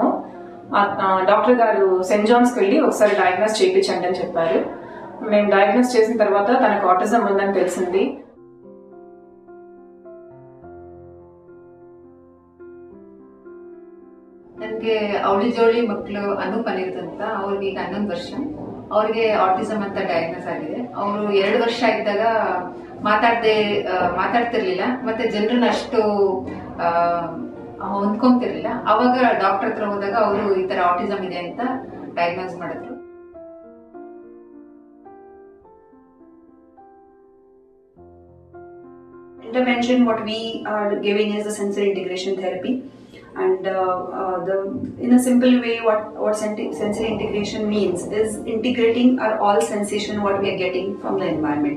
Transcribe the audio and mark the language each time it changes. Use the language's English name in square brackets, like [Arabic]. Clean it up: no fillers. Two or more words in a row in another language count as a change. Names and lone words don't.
[Telugu] డాక్టర్ గారు సెయింట్ జాన్స్కి వెళ్ళి ఒకసారి డయాగ్నోస్ చేయించండి అని చెప్పారు. మేము డయాగ్నోస్ చేసిన తర్వాత తనకు ఆటిజం ఉందని తెలిసింది. [Kannada] ನನಗೆ ಅವಳಿ ಜೋಳಿ ಮಕ್ಕಳು ಅನೂಪ್ ಅನಿರುದ್ ಅಂತ, ಅವ್ರಿಗೆ ಈಗ 11 ವರ್ಷ. ಅವ್ರಿಗೆ ಆಟಿಸಮ್ ಅಂತ ಡಯಾಗ್ನೋಸ್ ಆಗಿದೆ. ಅವರು 2 ವರ್ಷ ಇದ್ದಾಗ ಮಾತಾಡ್ತಿರ್ಲಿಲ್ಲ, ಮತ್ತೆ ಜನರನ್ನ ಅಷ್ಟು ಹೊಂದ್ಕೊಂತಿರ್ಲಿಲ್ಲ. ಅವಾಗ ಡಾಕ್ಟರ್ ಹತ್ರ ಹೋದಾಗ ಅವರು ಈ ತರ ಆಟಿಸಮ್ ಇದೆ ಅಂತ ಡಯಾಗ್ನೋಸ್ ಮಾಡಿದ್ರು. [English] Intervention, what we are giving is the sensory integration therapy, and in a simple way, what sensory integration means is integrating all sensation what we are getting from the environment.